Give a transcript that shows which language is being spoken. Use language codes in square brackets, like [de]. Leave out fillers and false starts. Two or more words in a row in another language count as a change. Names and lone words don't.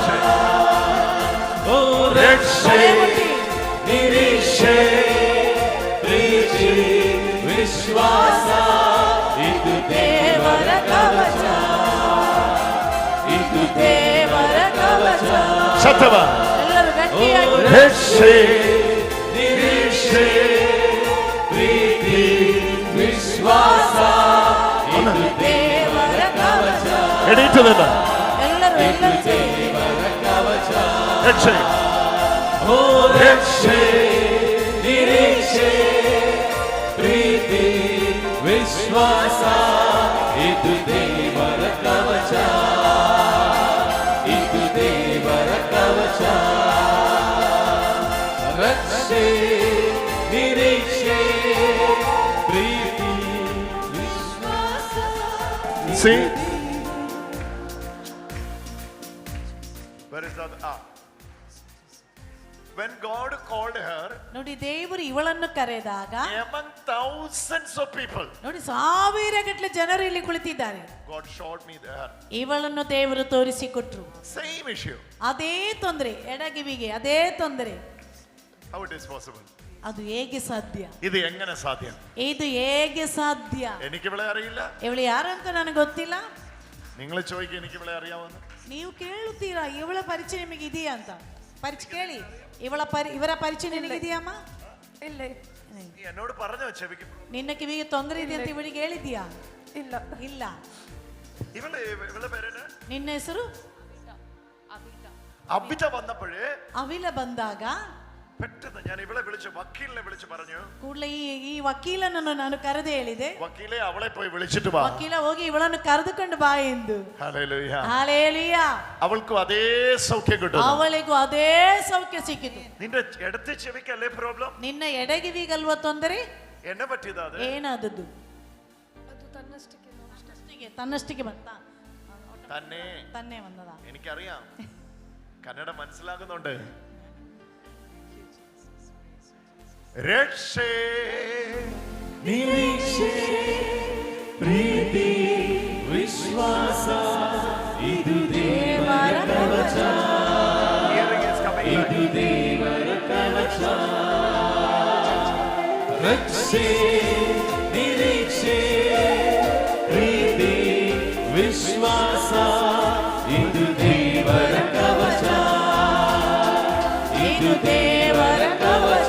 [kn] ಓ ರಕ್ಷೆ ನಿರೀಕ್ಷೆ ಪ್ರೀತಿ ವಿಶ್ವಾಸ ಇದು ದೇವರ ಕವಚ, ಇದು ದೇವರ ಕವಚ. ಸತ್ಯವ ಎಲ್ಲರೂ ಗಟ್ಟಿಯಾಗಿ. ರಕ್ಷೆ ನಿರೀಕ್ಷೆ ಪ್ರೀತಿ ವಿಶ್ವಾಸ ಇದು ದೇವರ ಕವಚ, [ml] എണീറ്റ് നിന്ന് [kn] ರಕ್ಷೆ ರಕ್ಷೆ ನಿರೀಕ್ಷೆ ಪ್ರೀತಿ ವಿಶ್ವಾಸ ಇದು ದೇವರ ಕವಚ ಇದು ದೇವರ ಕವಚ ರಕ್ಷೆ ನಿರೀಕ್ಷೆ ಪ್ರೀತಿ ವಿಶ್ವಾಸ. [en] See? Where is that? When God called her, [kn] ನೋಡಿ ದೇವರು ಇವಳನ್ನು ಕರೆದಾಗ [en] among thousands of people, [kn] ನೋಡಿ ಸಾವಿರಗಟ್ಟಲೆ ಜನರು ಇಲ್ಲಿ ಕುಳಿತಿದ್ದಾರೆ. [en] God showed me there. [kn] ಇವಳನ್ನು ದೇವರು ತೋರಿಸಿಕೊಟ್ರು. [en] Same issue. [kn] ಅದೇ ತೊಂದರೆ, ಎಡಗಿವಿಗೆ ಅದೇ ತೊಂದರೆ. [en] How it is possible? [kn] ಅದು ಹೇಗೆ ಸಾಧ್ಯ? ಇದು ಎങ്ങനെ ಸಾಧ್ಯ? ಇದು ಹೇಗೆ ಸಾಧ್ಯ? [ml] എനിക്ക് ഇവളെ അറിയില്ല. [kn] ಇವಳು ಯಾರಂತ ನನಗೆ ಗೊತ್ತಿಲ್ಲ. [ml] നിങ്ങൾ ചോദിക്കുക എനിക്ക് ഇവളെ അറിയാമെന്ന്. [kn] ನೀವು ಕೇಳುತ್ತೀರಾ ಇವಳ ಪರಿಚಯ ನಿಮಗೆ ಇದೆಯಾ ಅಂತ? ಪರಿಚಯ ಕೇಳಿ. ಇವರ ಪರಿಚಯ ನಿನಗಿದೆಯಮ್ಮ? ಇಲ್ಲ. [ml] എന്നോട് പറഞ്ഞോ ചെവിക്ക്? [kn] ನಿನ್ನ ಕಿವಿಗೆ ತೊಂದರೆ ಇದೆ ಅಂತ ಇವಳಿಗೆ ಹೇಳಿದ್ಯಾ? ಇಲ್ಲ. ಇಲ್ಲ. [ml] ഇവളുടെ പേരെന്നാ? [kn] ನಿನ್ನ ಹೆಸರು? [ml] അബിത വന്നപ്പോഴേ [kn] ಅವಿಲ ಬಂದಾಗ [ml] പെട്ടെന്ന് ഞാൻ ഇവളെ വിളിച്ചു, വക്കീലിനെ വിളിച്ചു പറഞ്ഞു. [kn] ಕೂಡಲೇ ಈ ವಕೀಲನನ್ನು ನಾನು ಕರೆದು ಹೇಳಿದೆ, [ml] വക്കീലെ അവളെ പോയി വിളിച്ചിട്ട് വാ. [kn] ವಕೀಲ ಹೋಗಿ ಇವಳನ್ನು ಕರೆದುಕೊಂಡು ಬಾ ಎಂದು. [ml] ഹല്ലേലൂയ. ഹല്ലേലൂയ. അവൾക്കും അതേ സൗഖ്യം കിട്ടും. [kn] ಅವಳಿಗೂ ಅದೇ ಸೌಖ್ಯ ಸಿಕ್ಕಿತು. [ml] നിന്റെ ഇടത്തെ ചെവിക്കല്ലേ പ്രോബ്ലം? [kn] ನಿನ್ನ ಎಡಗಿವಿಗಲ್ವ ತೊಂದರೆ? എന്നെ പറ്റിയതാ അത്? ಏನಾದದ್ದು? ಅದು ತನ್ನಷ್ಟಕ್ಕೆ ತನ್ನಷ್ಟಕ್ಕೆ ಬಂತ. [ml] തന്നെ വന്നതാ. എനിക്കറിയാം, കന്നഡ മനസ്സിലാകുന്നുണ്ട്. [kn] രക്ഷേ ನಿರೀಕ್ಷೆ ಪ್ರೀತಿ ವಿಶ್ವಾಸ ಇದು ದೇವರ ಕವಚ ಇದು ದೇವರ ಕವಚ ರಕ್ಷೆ ನಿರೀಕ್ಷೆ ಪ್ರೀತಿ ವಿಶ್ವಾಸ ಇದು ದೇವರ ಕವಚ ಇದು ದೇವರ ಕವಚ